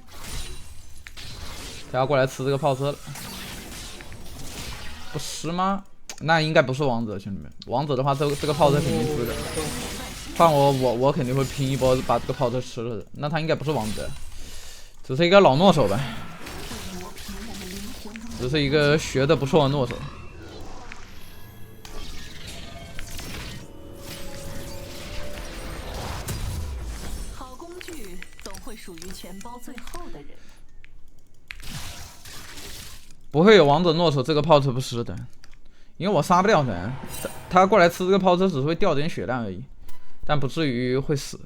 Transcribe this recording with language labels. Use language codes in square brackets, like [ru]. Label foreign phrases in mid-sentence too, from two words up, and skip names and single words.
[zh] 他要過來吃這個炮車了，不吃嗎？那應該不是王者，兄弟們。王者的話，這個炮車肯定吃的。換我肯定會拼一波把這個炮車吃了的。那他應該不是王者，只是一個老諾手吧。只是一個學的不錯的諾手。好工具總會屬於錢包最後的人。不會有王者諾手這個炮車不吃的，因為我殺不掉他，他過來吃這個炮車只是會掉點血量而已，但不至於會死。